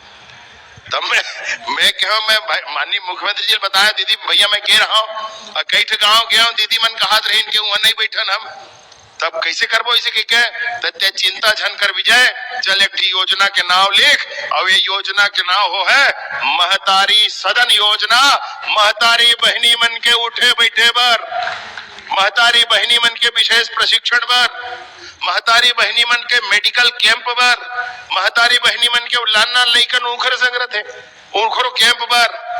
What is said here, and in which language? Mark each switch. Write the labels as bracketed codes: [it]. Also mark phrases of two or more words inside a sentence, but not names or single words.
[hne] तब मैं कहा मैं माननीय मुख्यमंत्री जी ने बताया दीदी भैया मैं कह रहा हूँ कई ठे गाँव गया हूँ दीदी मन कहा रही के वहां नहीं बैठन हम तब कैसे करबो इसे के चिंता झन कर विजय चल एक योजना के नाम लिख और ये योजना के नाम हो है महतारी सदन योजना। महतारी बहनी मन के उठे बैठे बर महतारी बहनी मन के विशेष प्रशिक्षण बर महतारी बहनी मन के मेडिकल कैंप बर महतारी बहनी मन के लाना लइकन उखर संग्रह थे उखरो कैंप बर